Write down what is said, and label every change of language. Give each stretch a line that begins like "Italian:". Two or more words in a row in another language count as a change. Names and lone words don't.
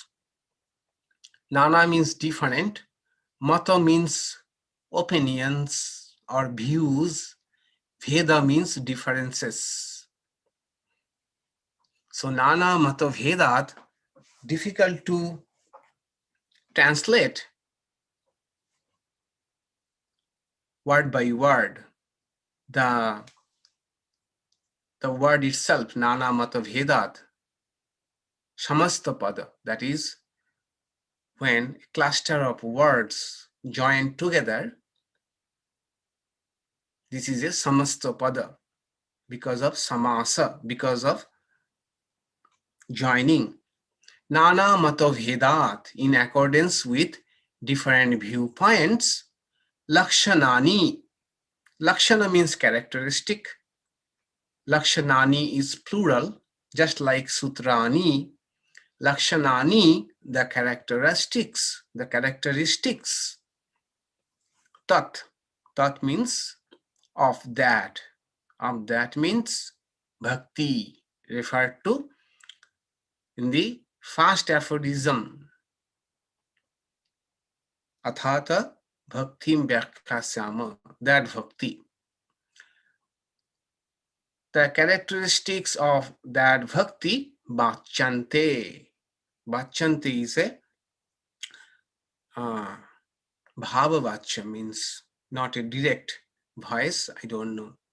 English: Nana means different, mata means opinions or views, Veda means differences.
Sanskrit: So नाना मत भेदात्,
English: difficult to translate word by word. The word itself,
Sanskrit: नाना मत भेदात्, समस्त पद,
English: that is, when a cluster of words join together, this is a
Sanskrit: समस्त पद
English: because of samasa, because of joining.
Sanskrit: नाना मत भेदात्,
English: in accordance with different viewpoints. Lakshanani, lakshana means characteristic. Lakshanani is plural, just like sutrani. Lakshanani, the characteristics, the characteristics. Tat, tat means of that. Of that means bhakti, referred to in the first aphorism.
Sanskrit: अथातो भक्तिं व्याख्यास्यामः,
English: that bhakti. The characteristics of that bhakti, bachante. Bachante is a bhavavachya, means not a direct voice, I don't know.